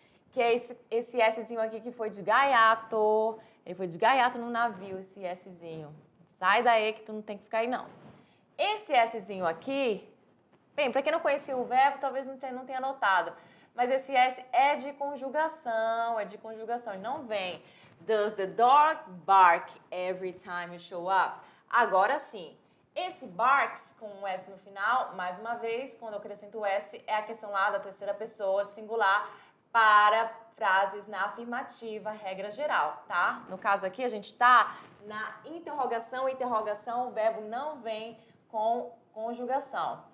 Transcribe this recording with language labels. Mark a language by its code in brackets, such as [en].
[pt] Que é esse Szinho aqui que foi de gaiato. Ele foi de gaiato no navio, esse Szinho. Sai daí que tu não tem que ficar aí, não. Esse Szinho aqui, bem, para quem não conhecia o verbo, talvez não tenha notado. Mas esse S é de conjugação, ele não vem. [en] Does the dog bark every time you show up? [pt] Agora sim, esse barks com um S no final, mais uma vez, quando eu acrescento o S, é a questão lá da terceira pessoa, do singular, para frases na afirmativa, regra geral, tá? No caso aqui, a gente está na interrogação, o verbo não vem com conjugação.